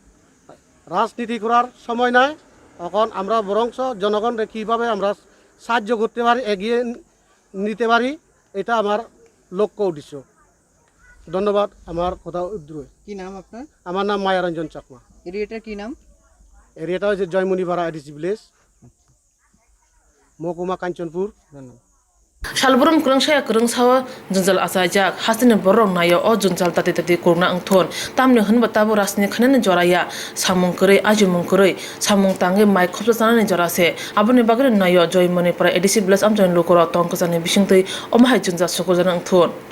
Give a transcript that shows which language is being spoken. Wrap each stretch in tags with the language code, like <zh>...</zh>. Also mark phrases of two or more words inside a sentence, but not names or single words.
<bn>রাজনীতি করার সময় নাই, এখন আমরা বরঞ্চ জনগণকে কীভাবে আমরা সাহায্য করতে পারি, এগিয়ে নিতে পারি, এটা আমার লক্ষ্য উদ্দেশ্য। ধন্যবাদ। আমার কথা উদ্রুয়। কি নাম আপনার? আমার নাম মায়ারঞ্জন চাকমা। এরিয়াটার কি নাম? এরিয়াটা হচ্ছে জয়মনিপাড়া এডিসি ভিলেজ, মহকুমা কাঞ্চনপুর। ধন্যবাদ।</bn> <trp>Shalburum kurang saya kurang sawa junjal asajak hasine borong nayo o junjal tati kurna angthon tamne hunba tabu rasni khanene joraya samung kurei ajumung kurei samung tange mai khopsa sanane jorase abone bagre nayo joymoni para edisi bless amjon lokora tongkosane bisingtei omahai junjal sokorjana angthon</trp>